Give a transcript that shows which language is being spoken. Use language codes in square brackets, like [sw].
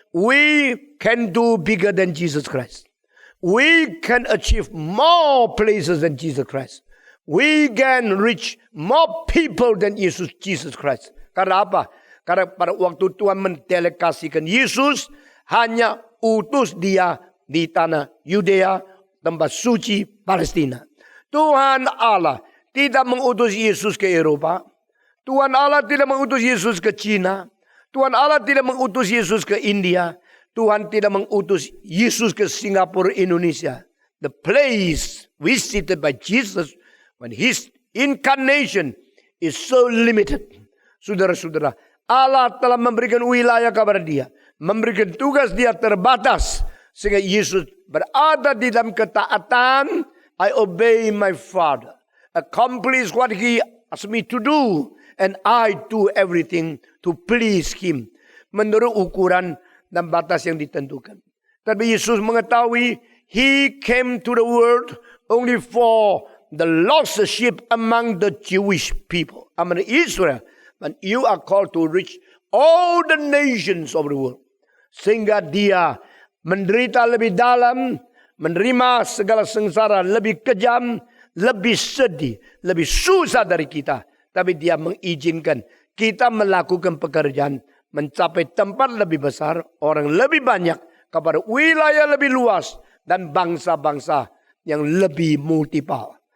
[en] We can do bigger than Jesus Christ. We can achieve more places than Jesus Christ. We can reach more people than Jesus Christ. [id] Karena apa? Karena pada waktu Tuhan mendelegasikan Yesus, hanya utus dia di tanah Yudea, tempat suci Palestina. Tuhan Allah tidak mengutus Yesus ke Eropa. Tuhan Allah tidak mengutus Yesus ke Cina. Tuhan Allah tidak mengutus Yesus ke India. Tuhan tidak mengutus Yesus ke Singapura, Indonesia. [en] The place visited by Jesus when his incarnation is so limited. [id] Saudara-saudara, Allah telah memberikan wilayah kepada dia. Memberikan tugas dia terbatas. Sehingga Yesus berada di dalam ketaatan. [en] I obey my Father. Accomplish what he asked me to do. And I do everything to please him. [id] Menurut ukuran dan batas yang ditentukan. Tapi Yesus mengetahui [en] he came to the world only for the lost sheep among the Jewish people. Among Israel. And you are called to reach all the nations of the world. [id] Sehingga dia menderita lebih dalam, menerima segala sengsara lebih kejam, lebih sedih, lebih susah dari kita. Tapi dia mengizinkan kita melakukan pekerjaan, mencapai tempat lebih besar, orang lebih banyak, kepada wilayah lebih luas, dan bangsa-bangsa yang lebih multipal.